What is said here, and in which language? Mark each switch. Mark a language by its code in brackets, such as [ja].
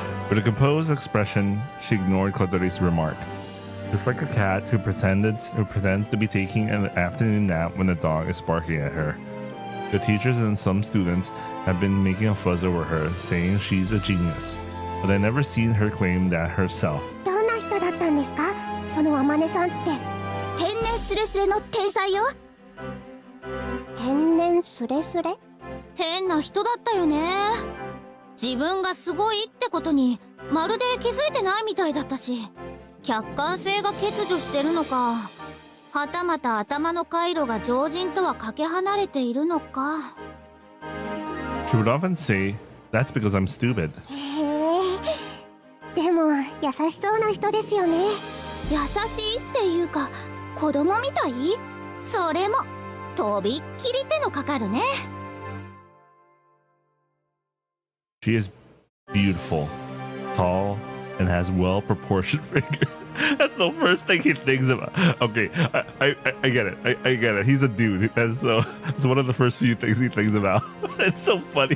[en] With a composed expression, she ignored Kotori's remark. Just like a cat who pretends to be taking an afternoon nap when the dog is barking at her. The teachers and some students have been making a fuss over her, saying she's a genius, but I've never seen her claim that herself. [ja] どんな人だったんですか？そのあまねさんって。天然スレスレの天才よ。天然スレスレ？変な人だったよね。自分がすごいってことにまるで気づいてないみたいだったし、客観性が欠如してるのか、はたまた頭の回路が常人とはかけ離れているのか。 [en] She would often say, "That's because I'm stupid." [ja] へえ、でも優しそうな人ですよね。優しいっていうか子供みたい。それもとびっきり手のかかるね。 [en] She is beautiful, tall, and has well-proportioned figure. That's the first thing he thinks about. Okay, I get it. I get it. He's a dude, and so it's one of the first few things he thinks about. It's so funny.